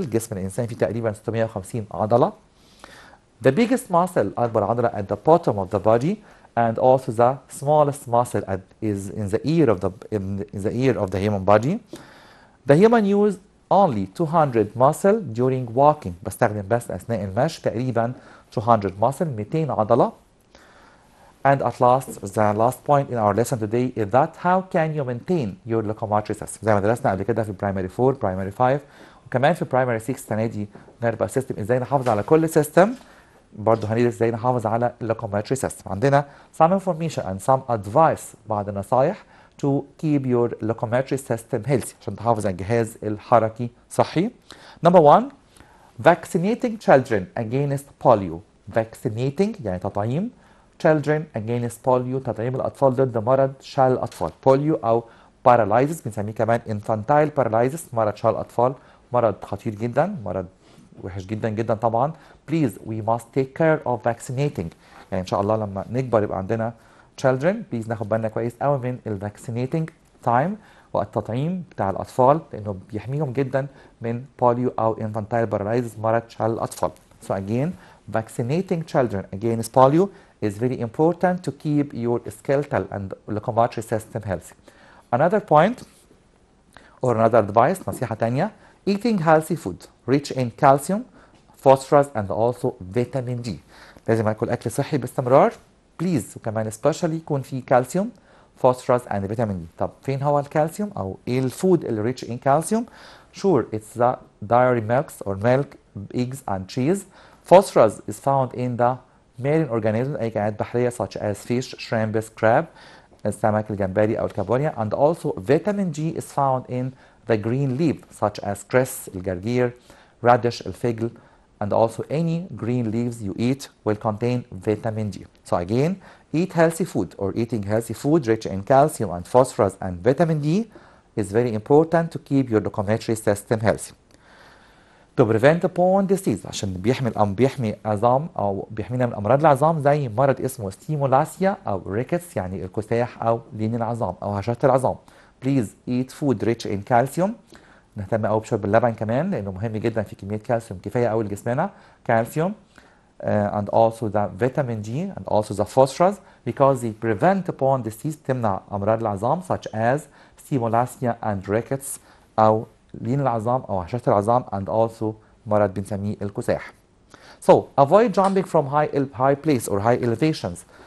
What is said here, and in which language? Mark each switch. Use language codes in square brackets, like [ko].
[ar] جسم الإنسان فيه تقريبا 650 عضلة. [en] The biggest muscle [ar] أكبر عضلة [en] at the bottom of the body and also the smallest muscle is in the ear of the human body. The human use only 200 muscle during walking. [ar] بستخدم بس أثناء المشي تقريبا 200 muscle 200 عضلة. [en] And at last the last point in our lesson today is that how can you maintain your locomotory system. [ar] زي ما درسنا قبل كده في primary 4 primary 5 وكمان في primary 6 السنة دي nervous system ازاي نحافظ على كل system. برضه هندرس ازاي نحافظ على locomotory system. [en] عندنا some information and some advice [ar] بعض النصايح [en] to keep your locomotory system healthy [ar] عشان تحافظ على الجهاز الحركي صحي. [en] Number 1 vaccinating children against polio. [ar] Vaccinating يعني تطعيم [en] children against polio [ar] تطعيم الأطفال ضد مرض شلل الأطفال. polio أو paralysis بنسميه كمان infantile paralysis مرض شلل الأطفال مرض خطير جدا مرض وحش جدا جدا طبعا. [en] Please we must take care of vaccinating [ar] يعني إن شاء الله لما نكبر يبقى عندنا [en] children please [ar] ناخد بالنا كويس قوي من ال vaccinating time والتطعيم بتاع الأطفال لأنه بيحميهم جدا من polio أو infantile paralysis مرض شلل الأطفال. [en] So again vaccinating children against polio is very important to keep your skeletal and locomotory system healthy. Another point or another advice [ar] نصيحة تانية [en] eating healthy food rich in calcium, phosphorus and also vitamin D. [ar] لازم اكل اكل صحي باستمرار بليز وكمان especially يكون فيه كالسيوم phosphorus [en] and vitamin D. [ar] طب فين هو الكالسيوم او ايه الفود اللي [en] rich in calcium؟ Sure it's the dairy milks or milk, eggs and cheese. Phosphorus is found in the marine organisms [ar] اي كائنات بحرية [en] such as fish, shrimps, crab [ar] السمك الجمبري او الكابوريا [en] and also vitamin G is found in the green leaf such as cress الجرجير radish الفجل and also any green leaves you eat will contain vitamin G. So again eat healthy food or eating healthy food rich in calcium and phosphorus and vitamin D is very important to keep your locomotory system healthy. [ar] To prevent bone disease عشان بيحمي عظام او بيحمينا من امراض العظام زي مرض اسمه ستيمولاسيا او ريكتس يعني الكساح او لين العظام او هشاشة العظام. [en] Please eat food rich in calcium. [ar] نهتم قوي بشرب اللبن كمان لانه مهم جدا في كميه كالسيوم كفايه قوي لجسمنا كالسيوم [en] and also the vitamin G and also the phosphorus because they prevent bone disease [ar] تمنع امراض العظام [en] such as osteomalacia and rickets [ar] او لين العظام او هشاشة العظام [en] and also [ar] مرض بنسميه الكساح. [en] So avoid jumping from high place or high elevations